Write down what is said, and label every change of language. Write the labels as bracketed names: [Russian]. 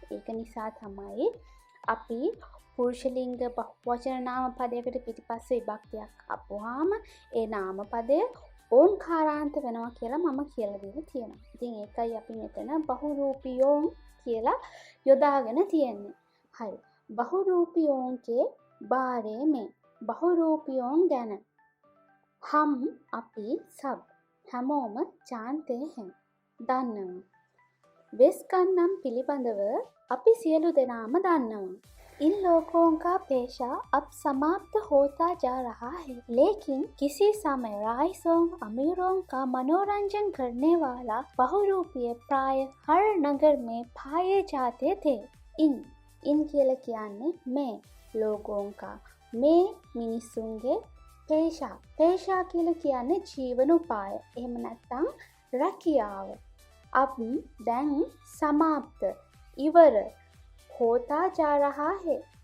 [Sinhala] ඒක නිසා තමයි අපි පුරුෂලිංග බහුවචන නාම පදයකට පිටිපස්සේ විභක්තියක් අපුවාම ඒ නාම පදය ඕංකාරාන්ත වෙනවා කියලා මම කියලා දීලා තියෙනවා. ඉතින් ඒකයි අපි මෙතන බහුරූපියෝන් කියලා යොදාගෙන තියෙන්නේ. හරි. [Hindi] බහුරූපියෝන් के बारे में [Sinhala] බහුරූපියෝන් ගැන [Hindi] हम [Sinhala] අපි [Hindi] सब [Sinhala] හැමෝම [Hindi] जानते हैं [Sinhala] දන්නවා. වෙස් ගන්නම් පිළිබඳව අපි සියලු දෙනාම දන්නවා. [Hindi] इन लोगों का पेशा अब समाप्त होता जा रहा है, लेकिन किसी समय राइसों अमीरों का मनोरंजन करने वाला बहुरूपीय प्राय हर नगर में पाए जाते थे. [Sinhala] इन කියලා කියන්නේ මේ [Hindi] लोगों का [Sinhala] මේ මිනිසුන්ගේ पेशा කියලා කියන්නේ ජීවනෝපාය. එහෙම නැත්නම් රැකියාව. [Hindi] अब [Sinhala] දැන් [Hindi] समाप्त [Sinhala] ඉවර [Hindi] होता जा रहा है